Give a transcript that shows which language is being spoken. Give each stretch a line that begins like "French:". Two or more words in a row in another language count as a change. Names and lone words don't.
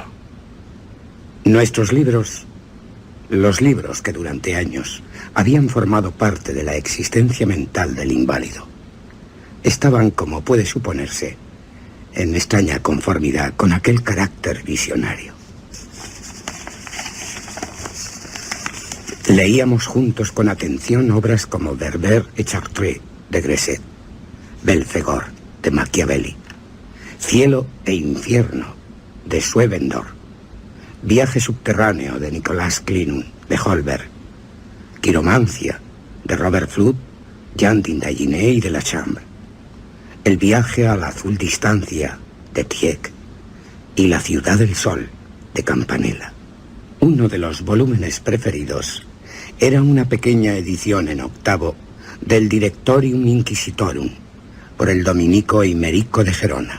Spanish: Nuestros libros, los libros que durante años habían formado parte de la existencia mental del inválido, estaban, como puede suponerse, en extraña conformidad con aquel carácter visionario. Leíamos juntos con atención obras como Berber et Chartres de Gresset, Belfegor de Machiavelli, Cielo e Infierno de Swevenborg, Viaje subterráneo de Nicolas Klinun de Holberg, Quiromancia de Robert Fludd, Jean d'Indaginé y de la Chambre, El viaje a la azul distancia de Tieck y La ciudad del sol de Campanella. Uno de los volúmenes preferidos era una pequeña edición en octavo del Directorium Inquisitorum por el dominico Imerico de Gerona.